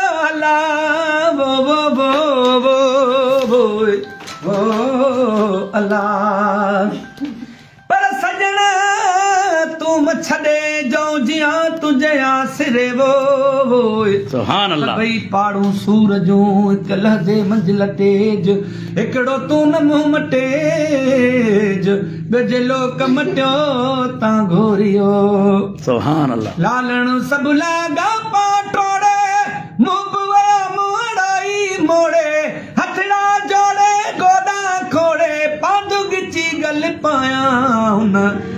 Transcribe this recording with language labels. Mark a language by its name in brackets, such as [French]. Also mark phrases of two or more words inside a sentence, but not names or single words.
[Urdu] الله، وہ، وہ، وہ، وہ، وہ، وہ، الله۔ [Sindhi] پر سڄڻ، تون ڇڏي جو جيان تنهنجي آسري، [Urdu] وہ، وہ۔ [Arabic] سبحان الله۔ [Sindhi] ڀئي پاڙون سور جون، هڪ لهندي منزل تيج، هڪڙو تون نه منهن مٽيج، ٻيو جي لوڪ مٽيو تان گهوريو۔ [Arabic] سبحان الله۔ [Sindhi] لالڻ سڀ لاڳاپا ٽوڙي، منهن به ويا موڙائي موڙي، هٿڙا جوڙي، گوڏا کوڙي، پانڌو ڳچي ڳل پايان هن۔